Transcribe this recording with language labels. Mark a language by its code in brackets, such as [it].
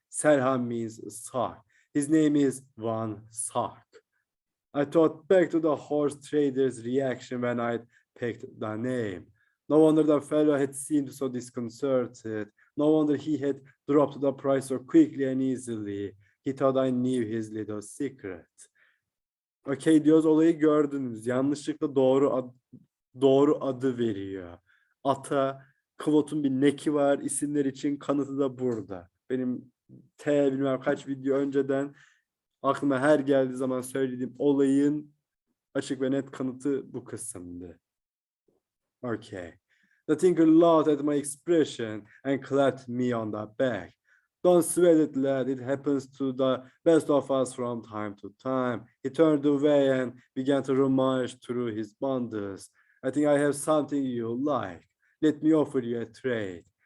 [en] Serhan means sock. His name is Van Sock. I thought back to the horse trader's reaction when I'd picked the name. No wonder the fellow had seemed so disconcerted. No wonder he had dropped the price so quickly and easily. He thought I knew his little secret. [tr] Okay diyoruz, olayı gördünüz. Yanlışlıkla doğru adı veriyor. Ata, Kvot'un bir neki var. İsimler için kanıtı da burada. Benim bilmem kaç video önceden aklıma her geldiği zaman söylediğim olayın açık ve net kanıtı bu kısımdı. [en] Okay. The tinker laughed at my expression and clapped me on the back. Don't sweat it, lad. It happens to the best of us from time to time. He turned away and began to rummage through his bundles. I think I have something you like. Let me offer you a trade.